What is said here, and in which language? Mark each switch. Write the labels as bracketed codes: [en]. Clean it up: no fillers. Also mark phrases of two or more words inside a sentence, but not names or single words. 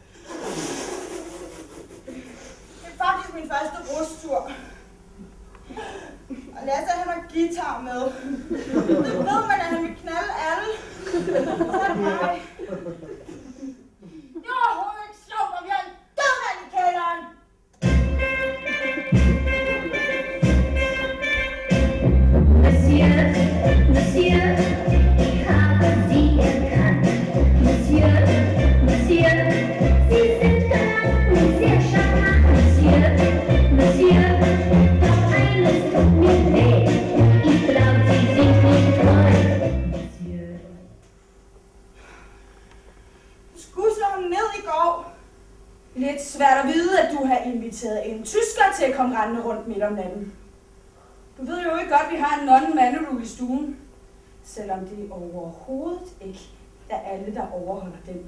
[da] Det er faktisk min første rustur. Og Lasse, han har guitar med. Det ved man, at han vil knalde alle. Så nej. Det er overhovedet ikke sjovt, når vi har en død mand i kælderen. [de] Monsieur, ich habe Sie erkannt. Monsieur, Sie sind galant, sehr charmant. Monsieur, doch eines tut mir weh. Ich glaub, Sie sind nicht treu. Monsieur. [da] Du skulle slå ham ned i går. Lidt svært at vide, at du har inviteret en tysker til at komme rendende rundt midt om natten. Du ved jo ikke godt, at vi har en non-Manu i stuen. Selvom det overhovedet ikke er alle, der overholder den.